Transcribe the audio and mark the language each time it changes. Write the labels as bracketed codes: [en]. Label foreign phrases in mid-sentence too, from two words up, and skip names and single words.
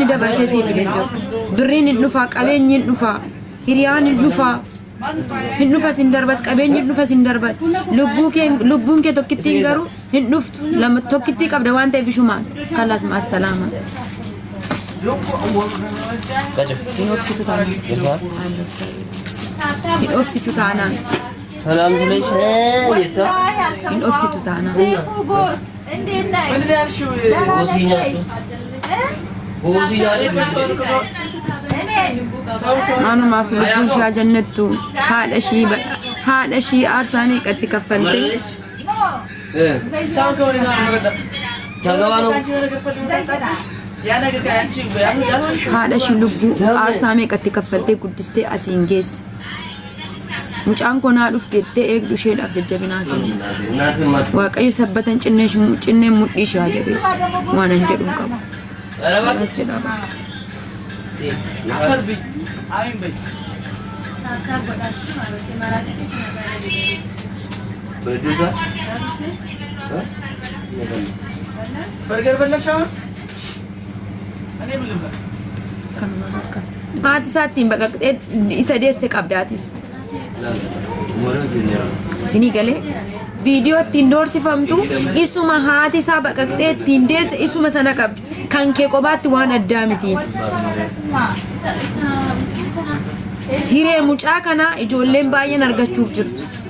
[om] dabarsee siif hin jiru birriin hin dhufaa qabeenyi hin dhufaa hiriyaan hin dhufaa hin dhufas hin darbas qabeenyi hin dhufas hin darbas lubbuun kee tokkittiin garuu hin dhuftu lama tokkittii qabda waan ta'eef ishumaan kallaas maasalaama hin obsitu taanaan [am] ሰላም ብለሽ የታ [om] in obsitu taanaan [am] ቦስ እንዴት ነህ? [ar] من اللي يرشوا ቦሲያ [om] anumaaf lubbuun ishee jannattu haadha ishii aarsaa meeqatti kaffalte [am] ተገባ ነው [om] haadha ishii lubbuu aarsaa meeqatti kaffalte guddistee asiin geesse mucaan konaa dhufteettee eegdu isheedhaaf jajjabinaa kennu waaqayyo sabbatan cinneen mudhii ishee haa jabeessu waan hin jedhu qabu [ar] برجر بلا شو؟ أنا بلبلا. [om] haati isaattiin baqaqxee isa deesse qabdaatis isinii galee viidiyoo ittiin doorsifamtu isuma haati isaa baqaqxee ittiin deesse isuma sana qabdi kan kee qobaatti waan addaa mitiin hiree mucaa kanaa ijoolleen baay'een argachuuf jirtu